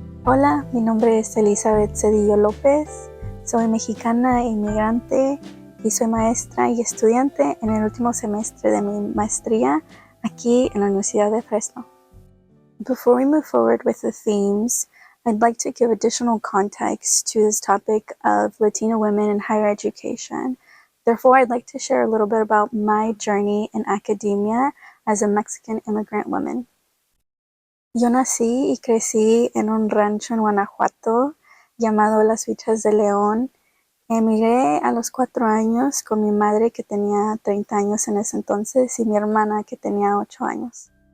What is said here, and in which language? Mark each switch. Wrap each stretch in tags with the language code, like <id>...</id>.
<es>Hola, mi nombre es Elizabeth Cedillo López, soy mexicana e inmigrante y soy maestra y estudiante en el último semestre de mi maestría aquí en la Universidad de Fresno.</es> <en>Before we move forward with the themes, I'd like to give additional context to this topic of Latina women in higher education. Therefore, I'd like to share a little bit about my journey in academia as a Mexican immigrant woman.</en> <es>Yo nací y crecí en un rancho en Guanajuato llamado Las Huichas de León. Emigré a los 4 años con mi madre, que tenía 30 años en ese entonces, y mi hermana, que tenía 8 años.</es>